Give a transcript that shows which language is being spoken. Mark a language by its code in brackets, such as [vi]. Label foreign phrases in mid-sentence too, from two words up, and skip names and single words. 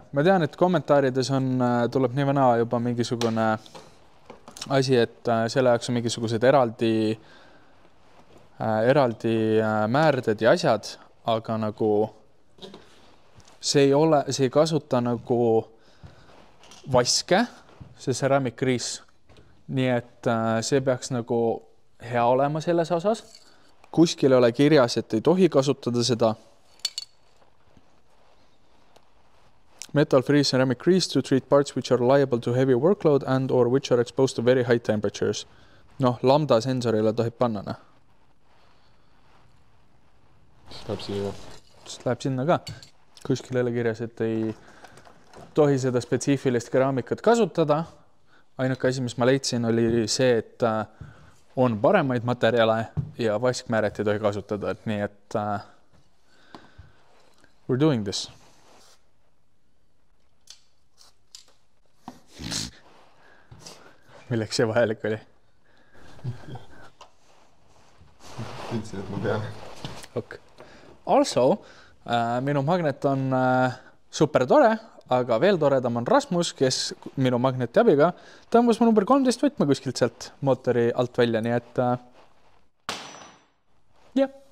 [et] Ma tean, et kommentaarides tuleb nii või naa juba mingisugune asi, et selle jaoks on mingisugused eraldi määrded ja asjad, aga nagu see ei kasuta nagu vaske, see Ceramic Grease. Nii et see peaks nagu hea olema selles osas. Kuskil ei ole kirjas, et ei tohi kasutada seda. [en] Metal-free ceramic grease to treat parts which are liable to heavy workload and or which are exposed to very high temperatures. [et] Noh, lambda sensorile tohib panna. Siis läheb sinna ka. Kuskil ei ole kirjas, et ei tohi seda spetsiifilist keraamikat kasutada. Ainuke asi, mis ma leidsin, oli see, et on paremaid materjale ja vaskmääret ei tohi kasutada. Nii et [en] we're doing this. [et] Milleks see vajalik oli? Ütlesin, et ma pean. Okay. Also, minu magnet on super tore, aga veel toredam on Rasmus, kes minu magneti abiga tõmbas mu number 13 võtme kuskilt sealt mootori alt välja, nii et jah.